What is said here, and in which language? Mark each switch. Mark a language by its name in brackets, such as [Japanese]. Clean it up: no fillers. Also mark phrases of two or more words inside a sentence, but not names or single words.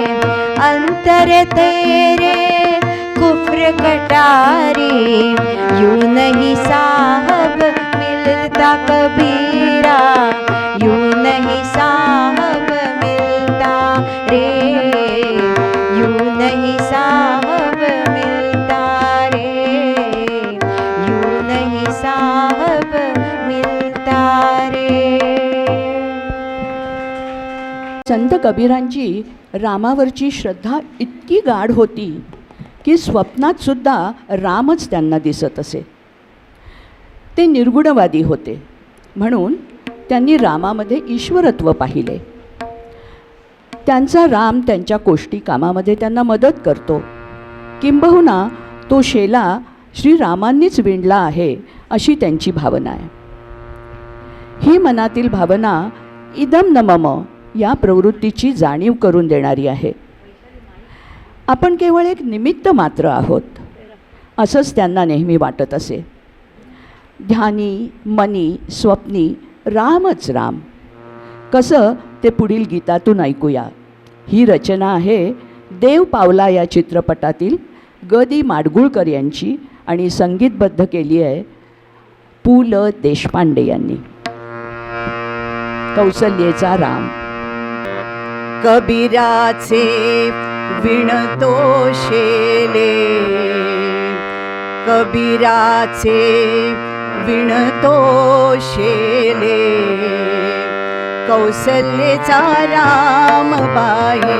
[Hindi] अंतर तेरे कुफ्र कटारी यूं नहीं साहब मिलता कबीरा. यूं नहीं साहब मिलता रे. यूं नहीं साहब मिलता रे. यूं नहीं साहब मिलता रे. [Marathi] संत कबीरांची रामावरची श्रद्धा इतकी गाढ होती की स्वप्नात सुद्धा रामच त्यांना दिसत असे. ते निर्गुणवादी होते म्हणून त्यांनी रामामध्ये ईश्वरत्व पाहिले. त्यांचा राम त्यांच्या कोष्टी कामामध्ये त्यांना मदत करतो, किंबहुना तो शेला श्रीरामांनीच विणला आहे अशी त्यांची भावना आहे. ही मनातील भावना [Sanskrit] इदम न मम [Marathi] या प्रवृत्तीची जाणीव करून देणारी आहे. आपण केवळ एक निमित्त मात्र आहोत असंच त्यांना नेहमी वाटत असे. ध्यानी मनी स्वप्नी रामच राम. कसं ते पुढील गीतातून ऐकूया. ही रचना आहे देव पावला या चित्रपटातील ग दी माडगुळकर यांची आणि संगीतबद्ध केली आहे पु ल देशपांडे यांनी. कौसल्येचा राम. कबीराचे विणतो शेले. कबीराचे विणतो शेले. कौसल्येचा राम बाई.